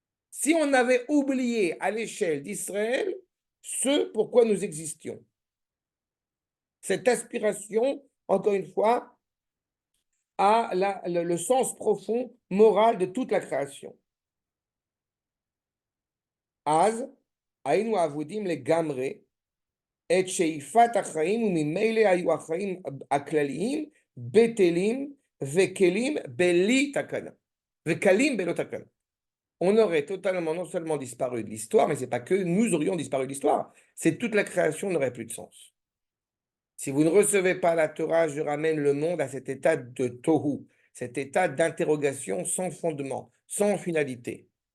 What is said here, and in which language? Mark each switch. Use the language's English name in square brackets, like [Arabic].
[French] Si on avait oublié à l'échelle d'Israël ce pourquoi nous existions, cette aspiration, encore une fois, à le sens profond, moral de toute la création. [Hebrew] Az, היינו אבודים לגמרי את שאיפת החיים וממילא היו החיים הכלליים בטלים וכלים בלי תקנה. וכלים בלא תקנה. [French] On aurait totalement, non seulement disparu de l'histoire, mais ce n'est pas que nous aurions disparu de l'histoire, c'est toute la création n'aurait plus de sens. Si vous ne recevez pas la Torah, je ramène le monde à cet état de tohu, cet état d'interrogation sans fondement, sans finalité.